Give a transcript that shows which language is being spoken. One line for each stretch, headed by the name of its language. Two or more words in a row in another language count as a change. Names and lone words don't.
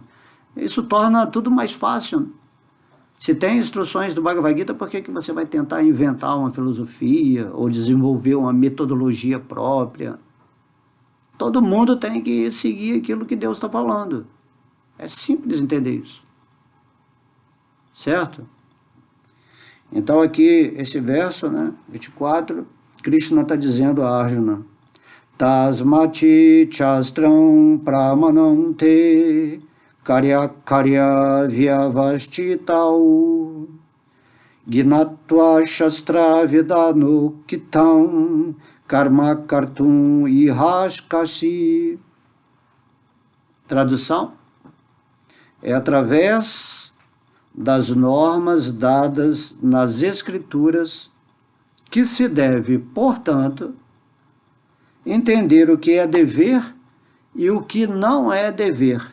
Portuguese: Isso torna tudo mais fácil. Se tem instruções do Bhagavad Gita, por que você vai tentar inventar uma filosofia ou desenvolver uma metodologia própria? Todo mundo tem que seguir aquilo que Deus está falando. É simples entender isso. Certo? Então aqui, esse verso, né, 24, Krishna está dizendo a Arjuna:
Sanskrit: Tasmati chastram pramanam te karya karya vyavastitau gnatva shastra vidanu kitam karma kartum ihaskasi.
Portuguese: Tradução: é através das normas dadas nas Escrituras que se deve, portanto, entender o que é dever e o que não é dever.